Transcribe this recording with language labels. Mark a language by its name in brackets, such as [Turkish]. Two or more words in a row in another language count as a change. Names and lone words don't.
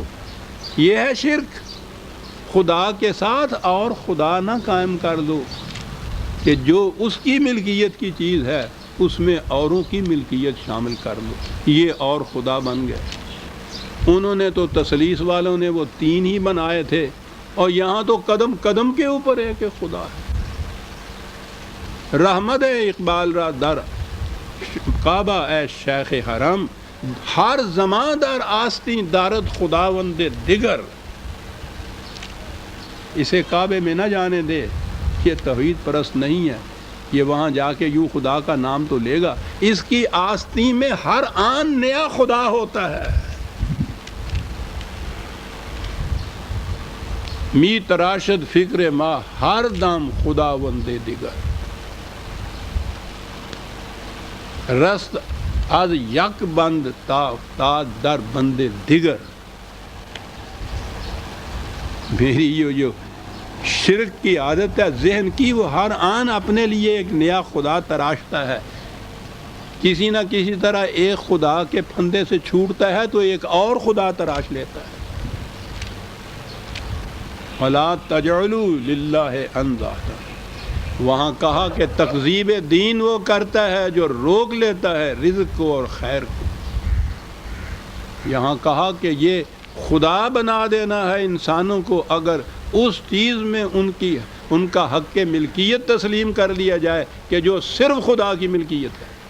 [Urdu] یہ ہے شرک، خدا کے ساتھ اور خدا نہ قائم کر دو کہ جو اس کی ملکیت کی چیز ہے اس میں اوروں کی ملکیت شامل کر لو، یہ اور خدا بن گئے۔ انہوں نے تو تثلیث والوں نے وہ تین ہی بنائے تھے، اور یہاں تو قدم قدم کے اوپر ہے کہ خدا ہے۔ [Persian] رحمت اقبال را در کعبہ اے شیخ حرم، ہر زمان در آستین دارد خداوند دیگر۔ [Urdu] اسے کعبے میں نہ جانے دے، یہ توحید پرست نہیں ہے، یہ وہاں جا کے یوں خدا کا نام تو لے گا، اس کی آستین میں ہر آن نیا خدا ہوتا ہے۔ [Persian] می تراشد فکر ما ہر دم خداوند دیگر، رست از یک بند تا در بند دیگر۔ [Urdu] میری یہ جو شرک کی عادت ہے ذہن کی، وہ ہر آن اپنے لیے ایک نیا خدا تراشتا ہے، کسی نہ کسی طرح ایک خدا کے پھندے سے چھوٹتا ہے تو ایک اور خدا تراش لیتا ہے۔ [Arabic] وَلَا تَجْعَلُوا لِلَّهِ أَنْدَادًا، [Urdu] وہاں کہا کہ تکذیب دین وہ کرتا ہے جو روک لیتا ہے رزق کو اور خیر کو۔ یہاں کہا کہ یہ خدا بنا دینا ہے انسانوں کو اگر اس چیز میں ان کی ان کا حق ملکیت تسلیم کر لیا جائے کہ جو صرف خدا کی ملکیت ہے۔